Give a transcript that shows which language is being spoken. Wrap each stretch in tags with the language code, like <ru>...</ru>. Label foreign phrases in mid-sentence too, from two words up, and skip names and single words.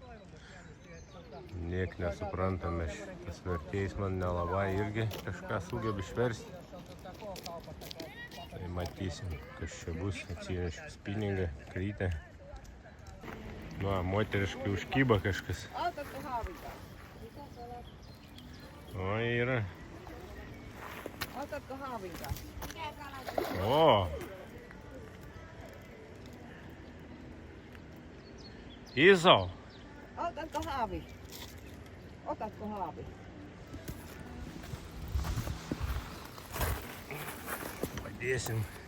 <lt>Niek nesuprantame, tas vertėjas man nelabai irgi kažką sugeba išversti. Tai matysim, kas čia bus. Atsinešiu spiningą, krytę. Nu, moteriškai užkyba kažkas. O, yra.</lt> <fi>Otatko haavinkaa? Oo. Iso. Otatko haavi? Otatko haavi?</fi> <lt>Padėsim.</lt>